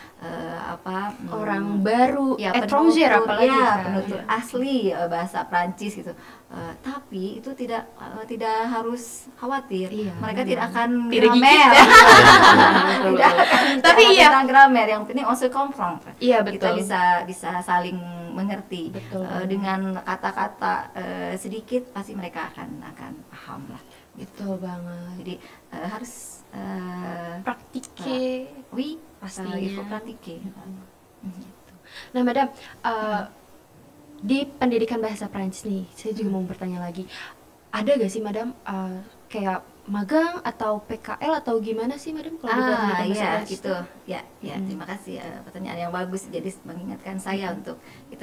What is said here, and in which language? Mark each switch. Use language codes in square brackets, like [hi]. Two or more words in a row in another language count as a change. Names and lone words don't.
[id] Orang baru, ya, [fr] étranger [id] penutur, apalagi ya, kan. penutur asli bahasa Prancis gitu. Tapi itu tidak harus khawatir. Iya. Mereka tidak akan Tidak gigit gramer. ya. Tidak akan Tapi bicara iya. tentang gramer, yang penting [fr] on se comprendre. [id] Iya, Kita betul. bisa saling mengerti. Betul. Dengan kata-kata sedikit pasti mereka akan paham lah. Betul banget. Jadi harus [fr] Praktike. oui, [id] Pastinya. [fr] il faut pratiquer. [id] Nah, Madam, di pendidikan bahasa Prancis nih, saya juga mau bertanya lagi. Ada gak sih, Madam, kayak magang atau PKL atau gimana sih, Madam, kalau di pendidikan bahasa Iya Prancis? gitu ya terima kasih pertanyaan yang bagus, jadi mengingatkan saya untuk itu.